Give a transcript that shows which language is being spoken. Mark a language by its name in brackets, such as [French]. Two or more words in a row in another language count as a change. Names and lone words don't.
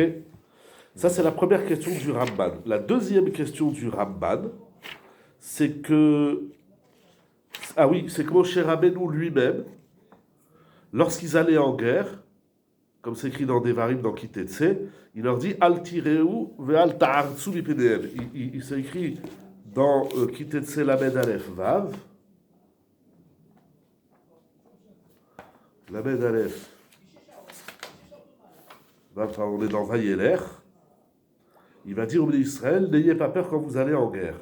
[French] Ça, c'est la première question du Ramban. La deuxième question du Ramban, c'est que... Ah oui, c'est que Moshe Rabbeinu lui-même, lorsqu'ils allaient en guerre, comme c'est écrit dans Devarim, dans Kitetse, il leur dit [Hebrew] אל תיראו ואל תערצו מפניהם. [French] Il s'est écrit dans Kitetse Lamed Aleph Vav. Lamed Aleph Vav, on est dans Vayeler. Il va dire au Béni Israël, n'ayez pas peur quand vous allez en guerre.